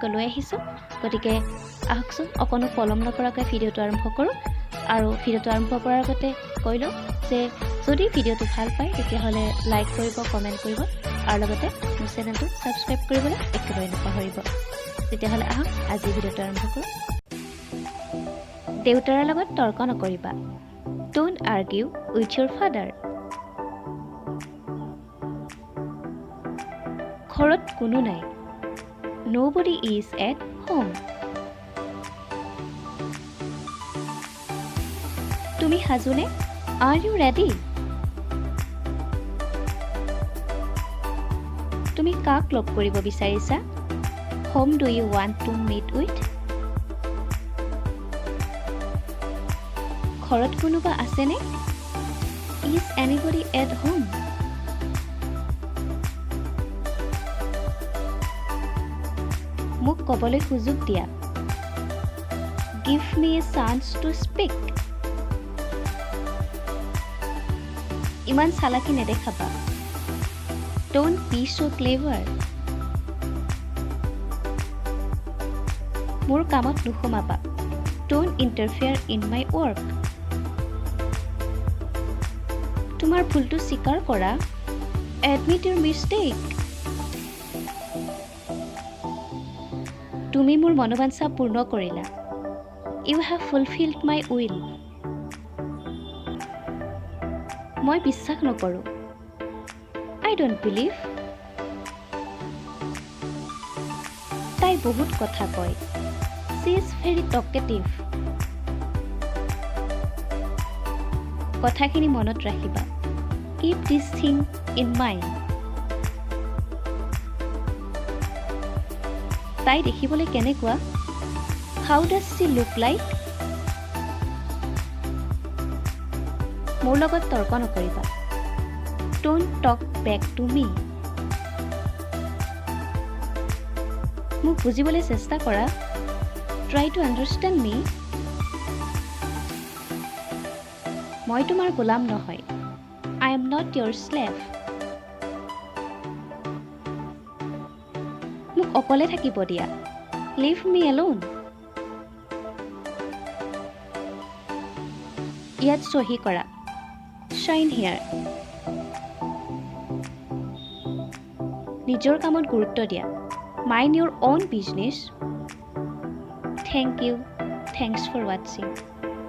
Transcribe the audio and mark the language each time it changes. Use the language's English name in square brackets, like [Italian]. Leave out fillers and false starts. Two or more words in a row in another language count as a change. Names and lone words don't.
[Assamese] লৈ আহিছো গতিকে আহকচোন অকনো পলম নকৰাকৈ ভিডিঅ'টো আৰম্ভ কৰোঁ আৰু ভিডিঅ'টো আৰম্ভ কৰাৰ আগতে কৈ লওঁ যে যদি ভিডিঅ'টো ভাল পায় তেতিয়াহ'লে লাইক কৰিব কমেণ্ট কৰিব আৰু লগতে মোৰ চেনেলটো সাবস্ক্ৰাইব কৰিবলৈ একেবাৰে নাপাহৰিব তেতিয়াহ'লে আহক আজি ভিডিঅ'টো আৰম্ভ কৰোঁ দেউতাৰ লগত তৰ্ক নকৰিবা [English] Don't argue with your father. [Assamese] ঘৰত কোনো নাই. [English] Nobody is at home. [Assamese] তুমি সাজুনে? [English] Are you ready? [Assamese] তুমি কাক লগ কৰিব বিচাৰিছা? [English] Whom do you want to meet with? [Assamese] ঘৰত কোনোবা আছেনে? [English] Is anybody at home? [Assamese] মোক ক'বলৈ সুযোগ দিয়া. [English] Give me a chance to speak. [Assamese] ইমান চালাকি নেদেখাবা. [English] Don't be so clever. [Assamese] মোৰ কামত নুসুমাবা. [English] Don't interfere in my work. [Assamese] তোমাৰ ভুলটো স্বীকাৰ কৰা. [English] Admit your mistake. [Assamese] তুমি মোৰ মনোবাঞ্ছা পূৰ্ণ কৰিলা. [English] You have fulfilled my will. [Assamese] মই বিশ্বাস নকৰোঁ. [English] I don't believe. [Assamese] তাই বহুত কথা কয়. [English] She is very talkative. [Assamese] কথাখিনি মনত ৰাখিবা. [English] Keep this thing in mind. [Assamese] তাই দেখিবলৈ কেনেকুৱা? [English] How does she look like? [Assamese] মোৰ লগত তৰ্ক নকৰিবা. [English] Don't talk back to me. [Assamese] মোক বুজিবলৈ চেষ্টা কৰা. [English] Try to understand me. [Assamese] মই তোমাৰ গোলাম নহয়. [English] I am not your slave. [Assamese] মোক অকলে থাকিব দিয়া. [English] Leave me alone. [Assamese] ইয়াত সহি কৰা. [English] Sign here. [Assamese] নিজৰ কামত গুৰুত্ব দিয়া. [English] Mind your own business. Thank you. Thanks for watching.